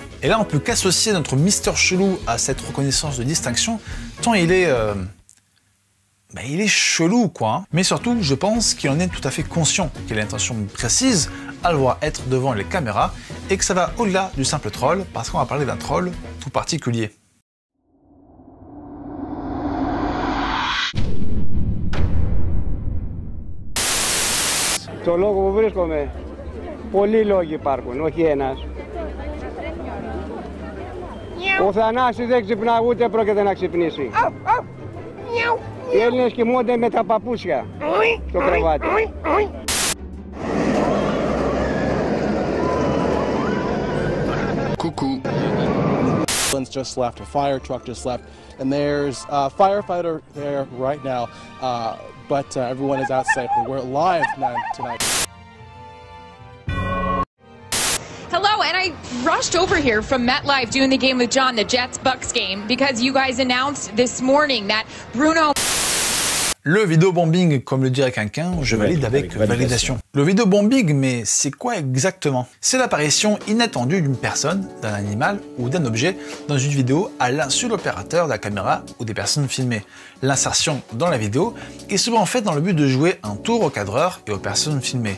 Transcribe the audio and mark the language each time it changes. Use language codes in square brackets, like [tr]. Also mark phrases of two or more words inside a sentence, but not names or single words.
[fr] Et là, on peut qu'associer notre Mister Chelou à cette reconnaissance de distinction, tant il est chelou, quoi. Mais surtout, je pense qu'il en est tout à fait conscient, qu'il a l'intention précise à le voir être devant les caméras et que ça va au-delà du simple troll, parce qu'on va parler d'un troll tout particulier. [el] Στο λόγο που βρίσκομαι, πολλοί λόγοι υπάρχουν, όχι ένας. Ο Θανάσης δεν ξυπνά, ούτε πρόκειται να ξυπνήσει. Οι Έλληνες κοιμούνται με τα παπούσια στο κρεβάτι. [en] Cuckoo. Just left, a fire truck just left, and there's a firefighter there right now, but everyone is outside. We're live tonight. Hello, and I rushed over here from MetLife doing the Game with John, the Jets-Bucks game, because you guys announced this morning that Bruno... [fr] Le vidéobombing, comme le dirait quelqu'un, je valide avec validation. Le vidéobombing, mais c'est quoi exactement? C'est l'apparition inattendue d'une personne, d'un animal ou d'un objet dans une vidéo à l'insu de l'opérateur de la caméra ou des personnes filmées. L'insertion dans la vidéo est souvent faite dans le but de jouer un tour au cadreur et aux personnes filmées.